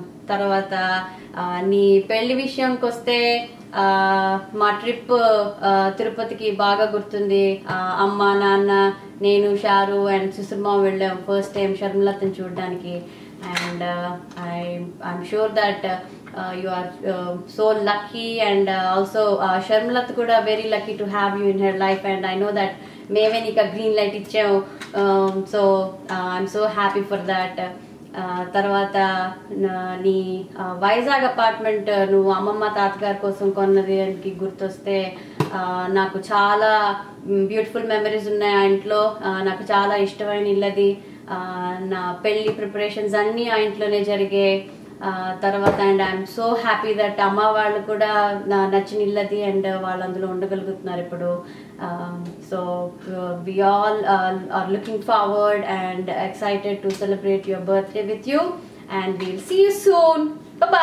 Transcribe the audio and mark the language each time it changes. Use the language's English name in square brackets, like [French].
[Telugu] తర్వాత నీ పెళ్లి విషయంకి వస్తే మా ట్రిప్ తిరుపతికి బాగా గుర్తుంది. అమ్మ నాన్న నేను షారు అండ్ సుశ్రమ వెళ్ళాం ఫస్ట్ టైం షర్మిలతని చూడడానికి. [English] and I'm sure that you are so lucky, and also Sharmilat kuda very lucky to have you in her life, and I know that [Telugu] meve nika green light ichchavu, [English] so I'm so happy for that. [Telugu] తర్వాత నీ Vizag apartment నువ్వు అమ్మమ్మ తాతగారి కోసం కొన్నదానికి గుర్తొస్తే నాకు చాలా beautiful memories ఉన్నాయి ఆ ఇంట్లో. నాకు చాలా ఇష్టమైన ఇల్లది. నా పెళ్లి ప్రిపరేషన్స్ అన్నీ ఆ ఇంట్లోనే జరిగాయి. తర్వాత [English] and I'm so happy that [Telugu] అమ్మ వాళ్ళు కూడా నచ్చిన ఇల్లది, అండ్ వాళ్ళు అందులో ఉండగలుగుతున్నారు ఇప్పుడు. [English] So we all are looking forward and excited to celebrate your birthday with you, and we'll see you soon. Bye bye.